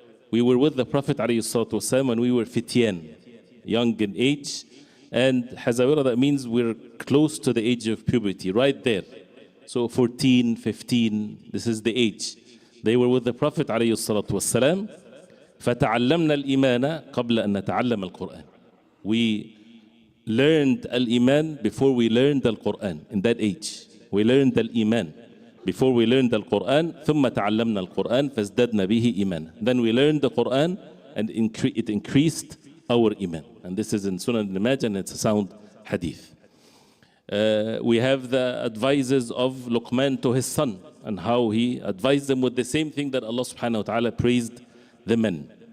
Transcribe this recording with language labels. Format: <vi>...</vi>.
<en>We were with the Prophet</en> <ar>عليه الصلاة والسلام</ar> <en>when we were fityan, young in age. And حزاورة, that means we're close to the age of puberty, right there. So 14, 15, this is the age. They were with the Prophet</en> <ar>عليه الصلاة والسلام. فتعلمنا الإيمان قبل أن نتعلم القرآن.</ar> <en>We learned al-Iman before we learned al-Quran. In that age, we learned al-Iman before we learned al-Quran.</en> <ar>ثم تعلمنا القرآن فازددنا به إيمانا.</ar> <en>Then we learned the Quran and it increased our Iman. And this is in Sunan Ibn Majah, and it's a sound hadith. We have the advices of Luqman to his son, and how he advised them with the same thing that Allah subhanahu wa ta'ala praised the men.</en>